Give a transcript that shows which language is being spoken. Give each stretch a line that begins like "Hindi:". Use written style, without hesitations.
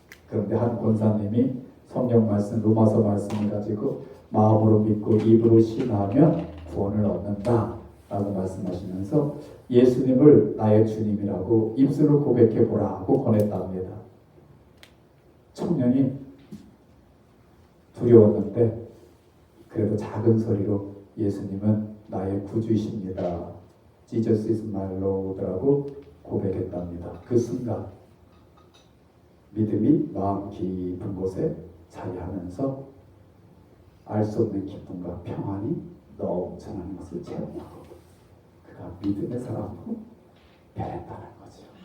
Korean: 그런데 한 권사님이 성경 말씀, 로마서 말씀을 가지고 마음으로 믿고 입으로 신하면 구원을 얻는다 라고 말씀하시면서 예수님을 나의 주님이라고 입술로 고백해보라 하고 권했답니다. 청년이 두려웠는데 그래도 작은 소리로 예수님은 나의 구주이십니다.
English: Jesus is my Lord라고
Korean: 고백했답니다. 그 순간 믿음이 마음 깊은 곳에 자리하면서 알 수 없는 기쁨과 평안이 넘쳐나는 것을 체험하고 그가 믿음의 사람으로 변했다는 거죠.